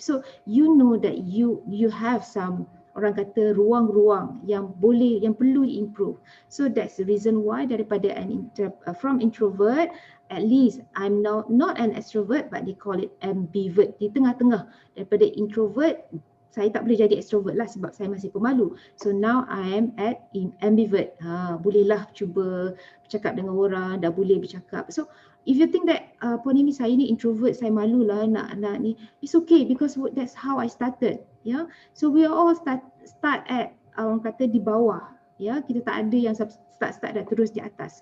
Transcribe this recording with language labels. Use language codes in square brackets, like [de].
[en] So you know that you have some, [ms] orang kata, ruang-ruang yang perlu [en] improve. So that's the reason why daripada from introvert, at least I'm now not an extrovert, but they call it ambivert, [ms] di tengah-tengah daripada [en] introvert. [ms] Saya tak boleh jadi extrovert lah sebab saya masih pemalu. [en] So now I am at ambivert. [ms] Bolehlah cuba bercakap dengan orang, dah boleh bercakap. [en] So if you think that Ponimi saya ni introvert, [ms] saya malu lah nak ni, [en] it's okay because that's how I started. Yeah. So we all start at [ms] orang kata di bawah. Ya, kita tak ada yang start dan terus di atas.